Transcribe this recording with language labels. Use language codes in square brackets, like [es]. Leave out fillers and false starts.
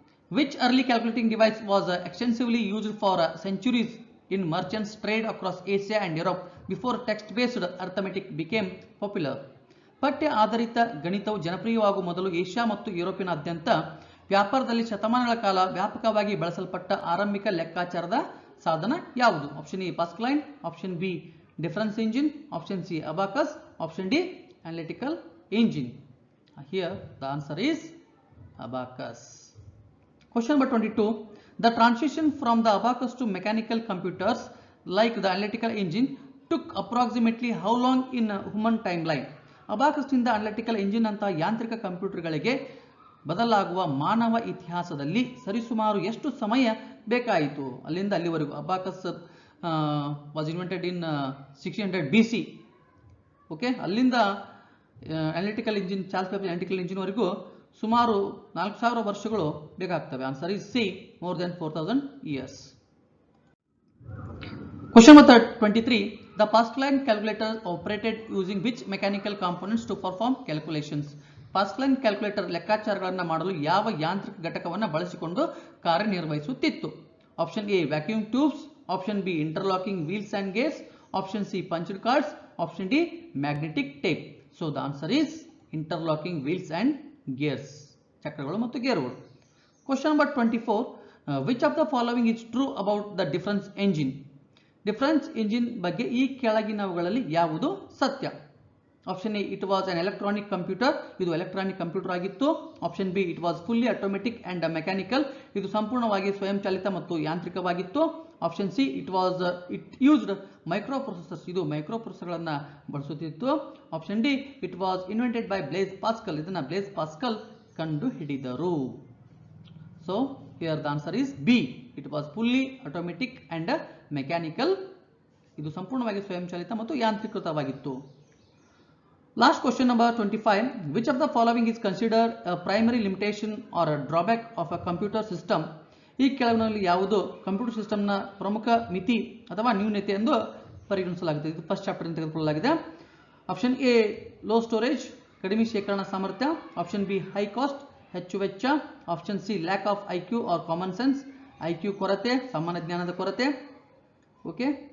[en] Which early calculating device was extensively used for centuries in merchants trade across Asia and Europe before text-based arithmetic became popular? [kn] ಪಠ್ಯ ಆಧಾರಿತ ಗಣಿತವು ಜನಪ್ರಿಯವಾಗುವ ಮೊದಲು Asia ಮತ್ತು ಯುರೋಪಿನಾದ್ಯಂತ ವ್ಯಾಪಾರದಲ್ಲಿ ಶತಮಾನಗಳ ಕಾಲ ವ್ಯಾಪಕವಾಗಿ ಬಳಸಲ್ಪಟ್ಟ ಆರಂಭಿಕ ಲೆಕ್ಕಾಚಾರದ ಸಾಧನ ಯಾವುದು? [en] Option A Pascaline, option B difference engine, option C abacus, option D analytical engine. Here the answer is abacus. Question number 22. The transition from the abacus to mechanical computers like the analytical engine took approximately how long in human timeline? [kn] Abacus ನಿಂದ analytical engine ಅಂತ ಯಾಂತ್ರಿಕ ಕಂಪ್ಯೂಟರ್ಗಳಿಗೆ ಬದಲಾಗುವ ಮಾನವ ಇತಿಹಾಸದಲ್ಲಿ ಸರಿಸುಮಾರು ಎಷ್ಟು ಸಮಯ ಬೇಕಾಯಿತು? ಅಲ್ಲಿಂದ ಅಲ್ಲಿವರೆಗೂ. [en] Abacus was invented in 600 BC. [kn] Okay, ಅಲ್ಲಿಂದ analytical engine, Charles ಬೇಬೇಜ್ analytical engine ವರೆಗೂ ಸುಮಾರು 4000 ವರ್ಷಗಳು ಬೇಕಾಗ್ತವೆ. [en] Answer is C, more than 4000 years. Question number 23. The Pascaline calculator operated using which mechanical components to perform calculations? [kn] Pascaline calculator ಲೆಕ್ಕಾಚಾರಗಳನ್ನು ಮಾಡಲು ಯಾವ ಯಾಂತ್ರಿಕ ಘಟಕವನ್ನು ಬಳಸಿಕೊಂಡು ಕಾರ್ಯನಿರ್ವಹಿಸುತ್ತಿತ್ತು? [en] Option A vacuum tubes, option B interlocking wheels and gears, option C punched cards, option D magnetic tape. So the answer is interlocking wheels and gears, [kn] ಚಕ್ರಗಳು ಮತ್ತು ಗೇರುಗಳು. [en] Question number 24. Which of the following is true about the difference engine? [kn] Difference engine ಬಗ್ಗೆ ಈ ಕೆಳಗಿನವುಗಳಲ್ಲಿ ಯಾವುದು ಸತ್ಯ? [en] option A it was an electronic computer, [kn] ಇದು electronic computer ಆಗಿತ್ತು. [en] option B it was fully automatic and mechanical, [kn] ಇದು ಸಂಪೂರ್ಣವಾಗಿ ಸ್ವಯಂಚಾಲಿತ ಮತ್ತು ಯಾಂತ್ರಿಕವಾಗಿತ್ತು. [en] option C it used micro processors, [kn] ಇದು micro ಪ್ರೊಸೆಸರ್ಗಳನ್ನು ಬಳಸುತ್ತಿತ್ತು. [en] option D it was invented by Blaise Pascal, [kn] ಇದನ್ನು bless Pascal ಕಂಡು ಹಿಡಿದರು. [en] so here the answer is B, it was fully automatic and mechanical, [kn] ಇದು ಸಂಪೂರ್ಣವಾಗಿ ಸ್ವಯಂಚಾಲಿತ ಮತ್ತು ಯಾಂತ್ರೀಕೃತವಾಗಿತ್ತು. [en] Last question number 25. Which of the following is considered a primary limitation or a drawback of a computer system? [kn] ಈ ಕೆಳಗಿನಲ್ಲಿ ಯಾವುದು computer ಸಿಸ್ಟಮ್ನ ಪ್ರಮುಖ ಮಿತಿ ಅಥವಾ ನ್ಯೂನತೆ ಎಂದು ಪರಿಗಣಿಸಲಾಗುತ್ತದೆ? ಇದು ಫಸ್ಟ್ ಚಾಪ್ಟರ್ ಇಂದ ತೆಗೆದುಕೊಳ್ಳಲಾಗಿದೆ. [en] option A low storage, [kn] ಕಡಿಮೆ ಶೇಖರಣಾ ಸಾಮರ್ಥ್ಯ. [en] option B high cost, [kn] ಹೆಚ್ಚು ವೆಚ್ಚ. [en] option C lack of IQ or common sense, [kn] IQ ಕೊರತೆ, ಸಾಮಾನ್ಯ ಜ್ಞಾನದ ಕೊರತೆ. [en] Okay.